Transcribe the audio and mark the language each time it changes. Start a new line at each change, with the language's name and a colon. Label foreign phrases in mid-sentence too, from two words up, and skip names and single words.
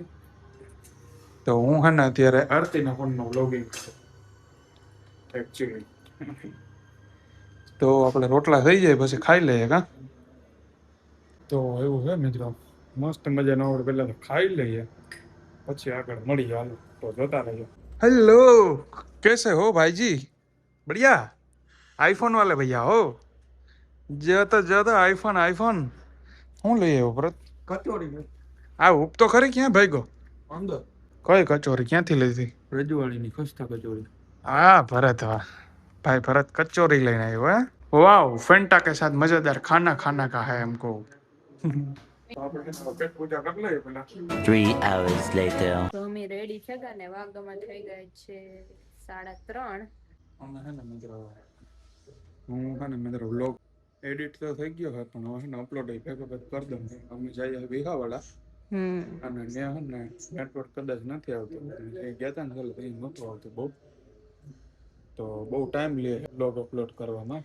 Gujarati: તો હું હે ને અત્યારે આરતીના ફોનમાં વ્લોગિંગ કરું એકચ્યુઅલી. તો આપણે રોટલા થઈ જાય પછી ખાઈ લઈએ કા. તો એવું છે મિત્રો મસ્ત મજાનો આપણે પહેલા તો ખાઈ લઈએ પછી આગળ મળીએ હાલો તો જોતા રહીએ.
Hindi: हेलो कैसे हो भाई जी? बढ़िया. आईफोन वाले भैया हो? ज्यादा आईफोन आईफोन.
Gujarati: હું લઈ આવ્યો ભરત? કચોરી. આ ઉપ તો ખરી ક્યાં ભાગ્યો? અંદર. કઈ કચોરી ક્યાંથી લીધી? રજવાડીની ખસ્તા કચોરી. હા ભરત વાહ
Hindi: भाई भरत कचौरी लेने आए हो है? वाह फेंटा के साथ मजेदार खाना खाना का है हमको.
English: 3 hours later.
Gujarati: તો અમે રેડી છે ને વાગમાં થઈ ગયા છે 3:30. અમે હે ને મિત્રો હું હે ને મિત્રો વ્લોગ એડિટ તો થઈ ગયો છે પણ હવે ને અપલોડ ભેગો કરી દઉં. અમે જઈએ વિહાવાડા અને ત્યાં હે ને નેટવર્ક કદાચ નથી આવતું ગયા હતા ને ચાલો એ નહોતું આવતું બહુ તો બહુ ટાઈમ લે વ્લોગ અપલોડ કરવામાં.